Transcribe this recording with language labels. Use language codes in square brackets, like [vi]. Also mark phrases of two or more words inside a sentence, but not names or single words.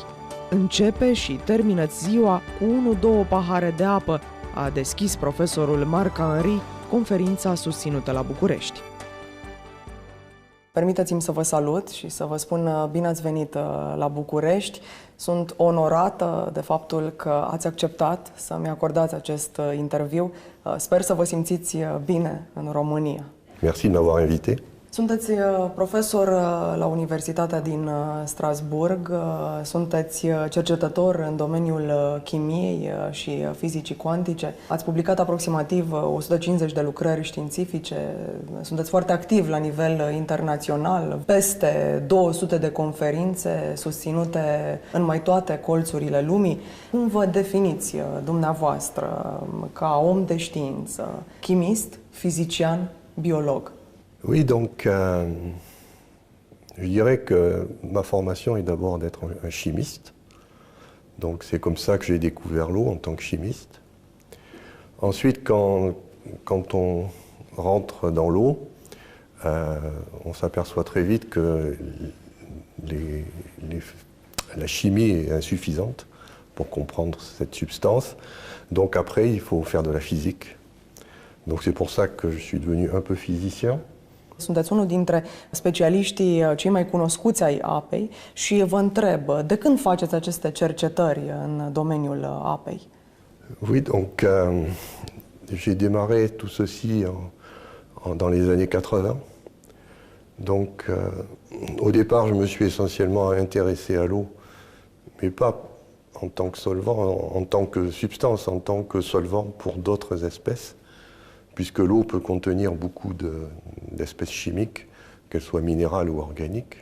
[ro] Începe și termină-ți ziua cu 1-2 pahare de apă, a deschis profesorul Marc Henry conferința susținută la București. Permiteți-mi să vă salut și să vă spun bine ați venit la București. Sunt onorată de faptul că ați acceptat să-mi acordați acest interviu. Sper să vă simțiți bine în România. [fr] Merci de m'avoir invité. [ro] Sunteți profesor la Universitatea din Strasbourg, sunteți cercetător în domeniul chimiei și fizicii cuantice. Ați publicat aproximativ 150 de lucrări științifice, sunteți foarte activ la nivel internațional, peste 200 de conferințe susținute în mai toate colțurile lumii. Cum vă definiți dumneavoastră ca om de știință, chimist, fizician, biolog? [fr] Oui, donc je dirais que ma formation est d'abord d'être un chimiste. Donc c'est comme ça que j'ai découvert l'eau en tant que chimiste. Ensuite, quand on rentre dans l'eau, on s'aperçoit très vite que la chimie est insuffisante pour comprendre cette substance. Donc après, il faut faire de la physique. Donc c'est pour ça que je suis devenu un peu physicien. [ro] Sunteți unul dintre specialiștii cei mai cunoscuți ai apei și vă întreb, de când faceți aceste cercetări în domeniul apei? [fr] Oui, donc j'ai démarré tout ceci dans les années 80. Donc au départ, je me suis essentiellement intéressé à l'eau, mais pas en tant que solvant, en tant que substance, en tant que solvant pour d'autres espèces, puisque l'eau peut contenir beaucoup d'espèces chimiques, qu'elles soient minérales ou organiques.